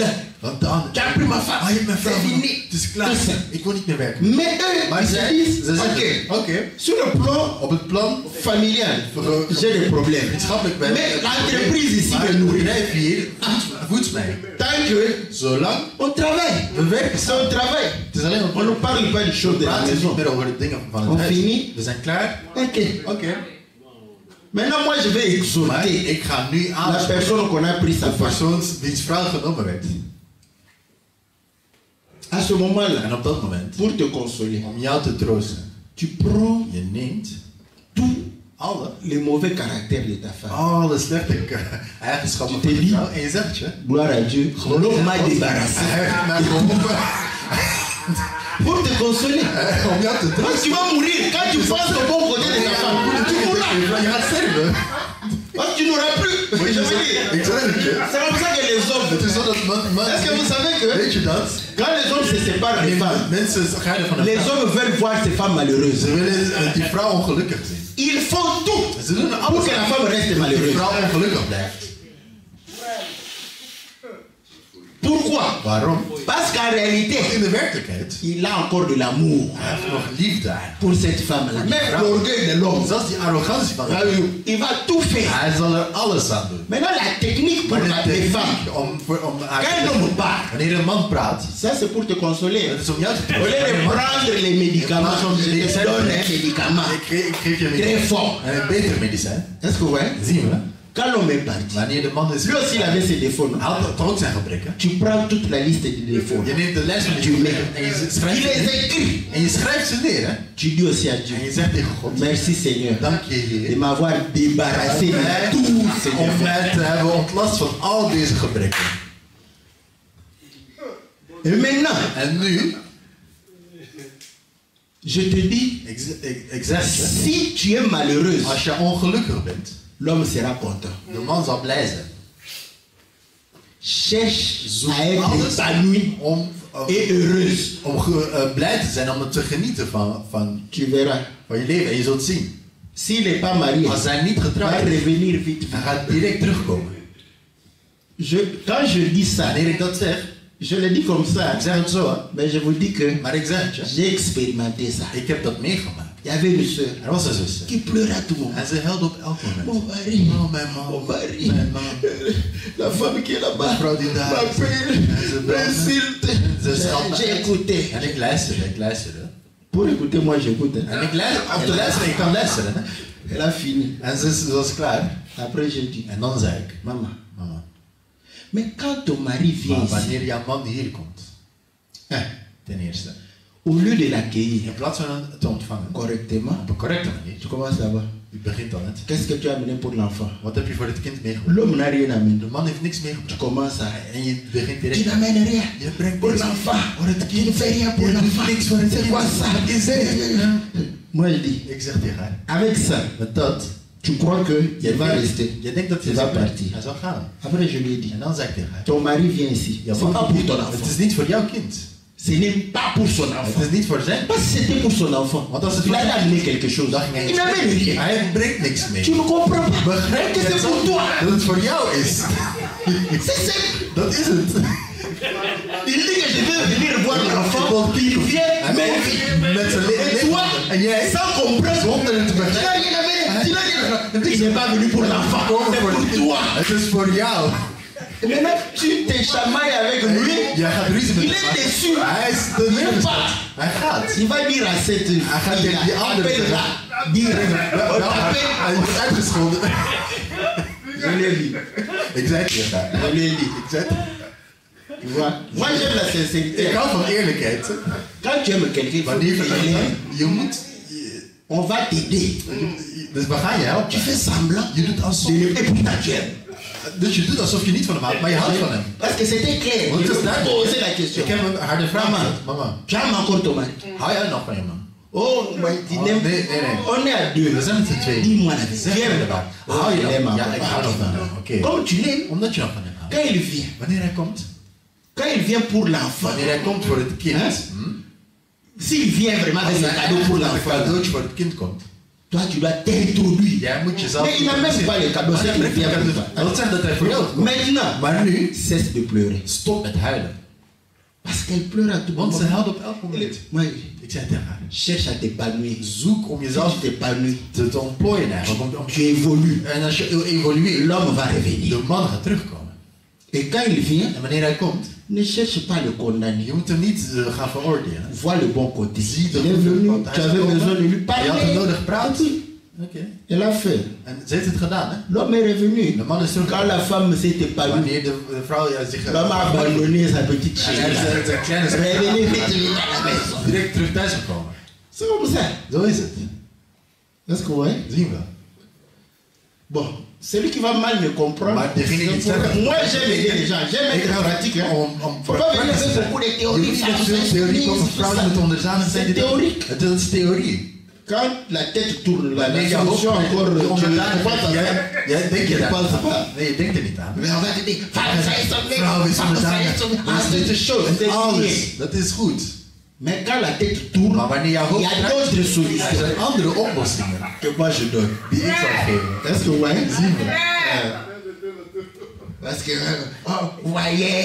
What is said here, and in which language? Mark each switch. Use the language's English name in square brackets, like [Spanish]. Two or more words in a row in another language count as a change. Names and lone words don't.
[Dutch] Want de ander, [French] tu as pris ma femme. [Dutch] je hebt mijn vrouw [French] C'est [Dutch] genomen. [French] fini. [Dutch] Het is klaar. [French] Tout ça. [Dutch] Ik wil niet meer werken. [French] Mais eux, [Dutch] Maar [French] ils se disent, [Dutch] ze [French] ok, [Dutch] zeggen, oké, [French] sur le plan [Dutch] op het plan [French] familial, j'ai des problèmes. [Dutch] wetenschappelijk ben [French] Mais l'entreprise ici [Dutch] maar [French] me [Dutch] het [French] nourrit. [Dutch] bedrijf hier voedt mij. [French] Tant que [Dutch] Zolang [French] on travaille. [Dutch] we werken [French] C'est un travail. [Dutch] Het is alleen [French] On ne parle pas des choses de la [Dutch] praten niet [French] maison. [Dutch] meer over de dingen van [French] On [Dutch] het huis. [French] finit. [Dutch] We zijn klaar. [French] Ok. [Dutch] Oké. [French] Maintenant, moi, je vais [Dutch] Maar [French] exhorter [Dutch] ik ga nu [French] la [Dutch] aanspreken [French] personne qu'on a pris sa [Dutch] de [French] femme. [Dutch] persoon wiens vrouw genomen werd. [French] À ce moment-là, [Dutch] En op dat moment, [French] pour te consoler, [Dutch] om jou te troosten, [French] tu prends [Dutch] je neemt [French] tous [Dutch] alle [French] les mauvais caractères de ta femme. [Dutch] alle slechte eigenschappen van je vrouw en je zegt je. [French] Gloire à Dieu. L'homme m'a débarrassé. [Dutch] Hij heeft mij geholpen [French] Pour te consoler. [Dutch] om jou te [French] Parce que [Dutch] troosten. [French] tu vas mourir quand tu penses au bon côté de ta femme. Tu mourras. [Dutch] Je gaat sterven. [French] Parce que tu n'auras plus. Je veux dire. [Dutch] Ik zeg het je. [French] C'est comme ça que les [Dutch] Het [French] hommes. [Dutch] is zo dat man... [French] Est-ce que vous savez que [Dutch] Weet je dat? [French] quand les hommes se séparent des femmes, [Dutch] Mensen scheiden van [French] les [Dutch] een vrouw. [French] hommes veulent voir ces femmes malheureuses. [Dutch] Ze willen die vrouw ongelukkig zien. [French] Ils font tout [Dutch] Ze doen [French] pour [Dutch] alles [French] que la femme reste [Dutch] dat die [French] malheureuse. [Dutch] vrouw ongelukkig blijft. [French] Pourquoi? [Dutch] Waarom? [French] Parce qu'en réalité, [Dutch] In de werkelijkheid [French] il a encore de l'amour [Dutch] hij heeft nog liefde eigenlijk. [French] pour cette femme-là. Même l'orgueil de l'homme. [Dutch] Zelfs die arrogantie van hem. [French] Il va tout faire. [Dutch] Hij zal er alles aan doen. [French] Maintenant, la technique pour [Dutch] Maar de [French] les femmes, [Dutch] techniek om haar [French] quand un homme parle, [Dutch] wanneer een man praat, [French] ça c'est pour te consoler. [Dutch] dat is om jou te [French] Au lieu de prendre les médicaments, je te donne un médicament [Dutch] Ik geef je [French] très fort. [Dutch] een beter medicijn. [French] Est-ce que vous voyez? [Dutch] Zien we. [French] Quand l'homme est parti, [Dutch] Wanneer de man is... [French] lui aussi il avait ses défauts. [Dutch] Hij had toch ook zijn gebreken. [French] Tu prends toute la liste des défauts. [Dutch] Je neemt de lijst van [French] Tu [Dutch] die [French] mets. [Dutch] gebreken en je [French] Il [Dutch] schrijft [French] les [Dutch] ze [French] écrit. [Dutch] en je schrijft ze neer, hè? [French] Tu dis aussi à Dieu, [Dutch] En je zegt tegen God, [French] merci Seigneur [Dutch] dank je [French] de [Dutch] Heer, [French] m'avoir débarrassé de tous ces [Dutch] om [French] défauts. [Dutch] mij te hebben ontlast van al deze gebreken. [French] Et maintenant, [Dutch] En nu, [French] je te dis, [Dutch] ik zeg je, [French] si tu es malheureuse, [Dutch] als je ongelukkig bent, [French] l'homme sera content. [Dutch] de man zal blij zijn. [French] Cherche [Dutch] Zoek [French] à être [Dutch] alles [French] épanoui [Dutch] om [French] et heureuse. [Dutch] blij te zijn, om te genieten van [French] Tu verras. [Dutch] je leven. En je zult zien, [French] S'il n'est pas marié, [Dutch] als hij niet [French] il va [Dutch] getrouwd is, [French] revenir vite. [Dutch] hij gaat direct terugkomen. [French] Quand je dis ça, [Dutch] Wanneer ik dat zeg, [French] je le dis comme ça, [Dutch] ik zeg het zo, hè. [French] mais je vous dis que [Dutch] Maar ik zeg het je, [French] j'ai expérimenté ça. [Dutch] ik heb dat meegemaakt. [French] Il y avait une soeur [Dutch] Er was een zuster. [French] qui pleurait à tout moment. [Dutch] En ze huilde op elk [French] Mon [Dutch] moment. [French] mari, [Dutch] Oh, mijn man. [French] mon mari, [Dutch] Mijn man. [French] la femme qui est là-bas, La [Dutch] vrouw die daar is. [French] m'appelle, [Dutch] En ze belt me. [French] m'insulte. [Dutch] Ze schat me [French] J'ai [Dutch] uit. [French] écouté. [Dutch] En ik luisterde. [French] Pour écouter, moi j'écoute. [Dutch] En ik luister, om te luisteren, ik kan luisteren. Hè. [French] Elle a fini. [Dutch] En ze was klaar. [French] Après, j'ai dit, [Dutch] En dan zei ik, [French] maman, [Dutch] mama, [French] mais quand ton mari vient [Dutch] maar [French] ici, [Dutch] wanneer jouw man hier komt, ten eerste, [French] au lieu de l'accueillir [Dutch] in plaats van hem te ontvangen, [French] correctement, [Dutch] op een correcte manier, [French] tu commences là-bas. [Dutch] je begint dan het. [French] Qu'est-ce que tu as amené pour l'enfant? [Dutch] Wat heb je voor het kind meegebracht? [French] L'homme n'a rien amené. [Dutch] De man heeft niks [French] Tu [Dutch] meegebracht. [French] commences à... [Dutch] En je begint [French] Tu [Dutch] direct. [French] n'amènes rien [Dutch] Je brengt [French] pour [Dutch] niks [French] l'enfant. [Dutch] voor het [French] Tu ne [Dutch] kind. [French] fais rien pour [Dutch] Je doet [French] l'enfant. [Dutch] niks voor het [French] C'est [Dutch] kind. [French] quoi ça? [Dutch] Wat is dit? [French] Moi je dis, [Dutch] Ik zeg tegen haar, [French] avec ça, [Dutch] met dat, [French] tu crois qu'il va rester. [Dutch] je denkt dat [French] Il [Dutch] hij [French] va partir. [Dutch] hij zal gaan. [French] Après je lui ai dit, [Dutch] En dan zeg ik tegen haar, [French] ton mari vient ici. [Dutch] ja, [French] C'est pas pour ton [Dutch] het [French] enfant. [Dutch] is niet voor jouw kind. [French] Ce n'est pas pour son enfant. [Dutch] Het is niet voor zijn. [French] Parce que c'était pour son enfant. [Dutch] Want als het [French] Il [Dutch] voor [French] allait [Dutch] zijn- [French] amener quelque chose. [Dutch] Dan ging hij [French] Il [Dutch] iets [French] n'amène [Dutch] brengen. [French] rien. [Dutch] Hij brengt niks mee. [French] Tu ne comprends pas. [Dutch] Begrijp [French] Que [Dutch] je [French] c'est pour [Dutch] het? [French] toi. [Dutch] Dat het voor jou is. [French] C'est simple. [Dutch] Dat is het. [French] Il dit que je vais venir voir l'enfant. Il vient, mais [Dutch] Met zijn [French] et toi, [Dutch] en jij, [French] sans comprendre, [Dutch] zonder het te [French] tu n'as [Dutch] begrijpen. [French] rien amené. Tu n'as rien. Il n'est pas venu pour l'enfant. C'est pour toi. [Dutch] Het is voor jou. [French] Et maintenant, tu te chamailles avec lui. [Dutch] Jij gaat ruzie met [French] Il est déçu. [Dutch] Hij is de [French] Il part. [Dutch] Hij gaat. [French] Il va dire à cette [Dutch] gaat [French] fille, [Dutch] tegen die andere [French] appelle-la. Dire, on t'appelle. [Dutch] Hij wordt uitgescholden. [French] Je l'ai dit. [Dutch] Ik zei het tegen haar. [French] Je l'ai dit. [Dutch] Ik zei het. [French] Tu vois? Moi, j'aime la sincérité. [Dutch] Ik hou van eerlijkheid. [French] Quand tu aimes quelqu'un, il faut [Dutch] Wanneer [French] qu'il [Dutch] je moet... [French] on va t'aider. [Dutch] Dus we gaan je helpen. [French] Tu fais semblant [Dutch] Je doet alsof. [French] et pourtant tu aimes. [Dutch] Dus je doet alsof je niet van hem houdt, maar je houdt van hem. [French] Parce que c'était clair. [Dutch] Want [French] Je [Dutch] het is [French] peux [Dutch] duidelijk. [French] poser la question. [Dutch] Ik heb een harde vraag [French] Mama. [Dutch] gesteld. Mama, [French] Tu aimes encore ton mari? [Dutch] hou jij nog van je man? [French] Oh, mais tu [Dutch] Oh, [French] n'aimes [Dutch] nee, nee, nee. [French] On est à deux. [Dutch] We zijn met z'n tweeën. [French] Dis-moi la vérité. [Dutch] Zeg [French] Tu [Dutch] me [French] aimes [Dutch] de waar. [French] pas? [Dutch] Hou je [French] Je l'aime [Dutch] nog? Ja, [French] encore. [Dutch] ik hou nog van hem. Oké. [French] Comme tu l'aimes, [Dutch] Omdat je nog van hem houdt. [French] quand il vient, [Dutch] Wanneer hij komt? [French] quand il vient pour l'enfant, [Dutch] Wanneer hij komt voor het kind. Hè? [French] s'il vient vraiment avec un cadeau pour [Dutch] Als een [French] l'enfant, [Dutch] cadeautje voor het kind komt. [French] toi tu dois t'introduire. [Dutch] Jij moet jezelf... [French] Mais il n'a même pas les cadeaux, c'est qu'il vient pour toi. [Dutch] Dat wil zeggen dat hij voor jou komt. [French] Maintenant, [Dutch] Maar nu, [French] cesse de pleurer. [Dutch] stop met huilen. [French] Parce qu'elle pleure à tout [Dutch] Want ze [French] moment. [Dutch] huilt op elk moment. [French] Oui. [Dutch] Ik zei tegen haar, [French] Cherche à t'épanouir. [Dutch] zoek om [French] Si [Dutch] jezelf [French] tu t'épanouis, [Dutch] te ontplooien eigenlijk. [French] tu évolues. [Dutch] En als je evolueert, [French] L'homme va revenir. [Dutch] de man gaat terugkomen. [French] Et quand il vient, [Dutch] En wanneer hij komt, [French] ne cherche pas à le condamner. [Dutch] je moet hem niet gaan veroordelen. [French] Vois le bon côté. [Dutch] Zie de [French] Il est [Dutch] goede [French] venu, [Dutch] kant. [French] tu [Dutch] Hij is [French] avais [Dutch] gekomen. [French] besoin de lui [Dutch] Je had hem [French] parler. [Dutch] nodig praten. Oké. [French] Elle a fait. [Dutch] En ze heeft het gedaan, hè? [French] L'homme est revenu. [Dutch] De man is [French] Quand [Dutch] teruggekomen. [French] la femme s'est épanouie, [Dutch] Wanneer de vrouw zich... [French] l'homme a abandonné sa petite [Dutch] En [French] chérie. [Dutch] hij is zijn kleine [French] Revenez vite à la maison. [Dutch] direct terug thuis gekomen. [French] C'est comme ça. [Dutch] Zo is het. [French] Est-ce que vous voyez? [Dutch] Zien we. [French] Bon, celui qui va mal me comprendre. [Dutch] Maar degene die het [French] c'est pour- [Dutch] zeggen- [French] Moi, j'aime aider les gens. J'aime [Dutch] Ik [French] être [Dutch] hou [French] pratique. Hein. [Dutch] om [French] Faut pas venir avec beaucoup de [Dutch] Je [French] théories. [Dutch] moet niet [French] ça, [Dutch] met [French] ça, [Dutch] veel [French] ça, [Dutch] theorie [French] ça, [Dutch] komen. [French] ça, [Dutch] Vrouwen [French] ça. [Dutch] moeten onderzanen zijn. [French] C'est théorique. [Dutch] Het is theorie. [French] Quand la tête tourne, la [Dutch] Wanneer je [French] solution [Dutch] hoofd [French] encore. [Dutch] de [French] Tu [Dutch] onderdanen [French] penses à ça. [Dutch] jij denkt je [French] Je [Dutch] daar [French] penses [Dutch] niet [French] pas. [Dutch] aan. Nee, je denkt er niet aan. [French] Mais on va te dire, femme, ça est sauvé. [Dutch] Vrouw is [French] Femme, ça [Dutch] onderdanen. [French] est sauvé. Ah, [Dutch] Dat [French] c'est [Dutch] is [French] une chose. c'est [Dutch] alles. [French] rien. [Dutch] Dat is goed. [French] Mais quand la tête tourne, [Dutch] Maar wanneer jouw [French] il [Dutch] hoofd [French] y a [Dutch] draait, [French] d'autres [Dutch] er [French] solutions [Dutch] zijn andere oplossingen [French] que moi je donne. [Dutch] die ik zal geven. [French] Est-ce que vous voyez? [Dutch] Zien we. [French] Parce que, oh, vous voyez,